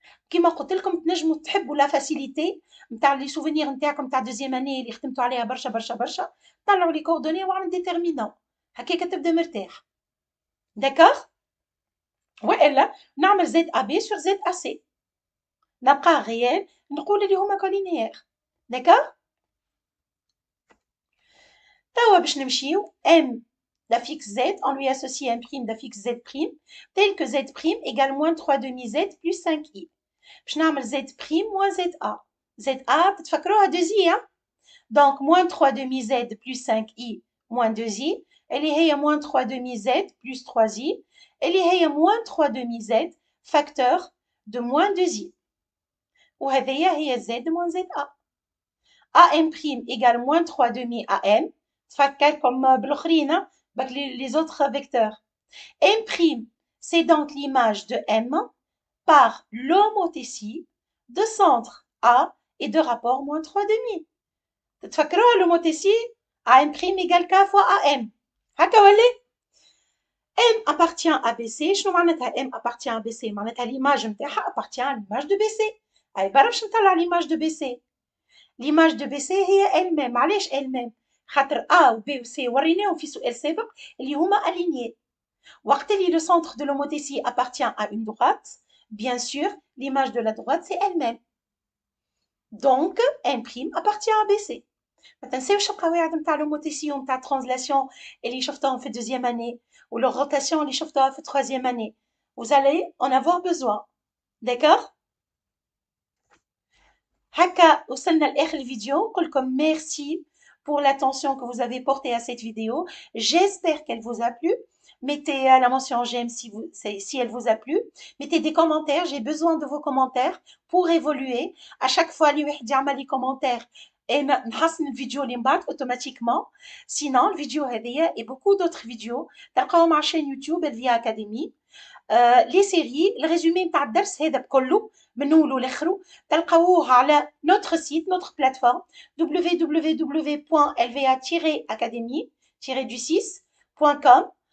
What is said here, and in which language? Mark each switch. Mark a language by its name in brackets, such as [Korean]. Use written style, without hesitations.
[Arabic] كيما قلت لكم تنجموا تحبوا لا فاسيليتي نتاع لي سوفينير نتاعكم نتاع دوزيام اني اللي خدمتوا عليها برشا برشا برشا طلعوا لي كوردوني وعمل ديتيرمينون هكاك تبدا مرتاح داكوغ والا نعمل زد ا بي سور زد ا سي نبقى غيال نقول اللي هما كولينيير داكوغ توا باش نمشيو ام [French] d'affixe Z, on lui associe un prime d'affixe Z', tel que Z' égale moins 3 demi Z plus 5i. [Arabic] باش نعمل [French] Z' moins ZA. ZA [Arabic] تتفكروها [French] 2i donc moins 3 demi Z plus 5i moins 2i [Arabic] اللي هي [French] moins 3 demi Z plus 3i اللي هي moins 3 demi Z facteur de moins 2i [Arabic] وهذه هي [French] Z moins ZA. AM' égale moins 3 demi AM [Arabic] تفكركم بالأخرين [French] les autres vecteurs. M', c'est donc l'image de M par l'homothétie de centre A et de rapport moins 3 demi. [Arabic] تتفكروا [French] l'homothétie AM' égale K fois AM. [Arabic] هكا ولا؟ [French] M appartient à BC. [Arabic] شنو معناتها [French] M appartient à BC؟ معناتها l'image [Arabic] نتاعها [French] appartient à l'image de BC. [Arabic] أي برا باش نطلع [French] l'image de BC. l'image de BC هي elle-même. [Arabic] علاش [French] elle-même؟ [Arabic] خاطر A و B و C وريناهم في سؤال سابق اللي هما [French] alignés. [Arabic] وقت اللي [French] le centre de l'homothétie appartient à une droite, bien sûr, l'image de la droite c'est elle-même. Donc, M' appartient à BC. [Arabic] ما تنساوش القواعد نتاع l'homothétie ونتاع الترانزلاسيون اللي شفتوهم في [French] deuxième année [Arabic] و [French] leur rotation [Arabic] اللي شفتوها في [French] troisième année. Vous allez en avoir besoin. D'accord? [Arabic] هكا وصلنا لآخر الفيديو. نقول لكم [French] ميرسي pour l'attention que vous avez portée à cette vidéo. J'espère qu'elle vous a plu. Mettez la mention j'aime si elle vous a plu. Mettez des commentaires. J'ai besoin de vos commentaires pour évoluer. À chaque fois, [Arabic] اللي واحد يعمل لي [French] commentaire et [Arabic] نحسن الفيديو اللي من بعد [French] automatiquement. Sinon, [Arabic] الفيديو هذيا [French] et beaucoup d'autres vidéos [Arabic] تلقاهم على [French] chaîne YouTube Elvia Academy. [Arabic] لي سيري الريزومي نتاع الدرس هذا بكله من اوله لاخره تلقاوه على نوتر سيت نوتر بلاتفورم www.lva-academy-du6.com.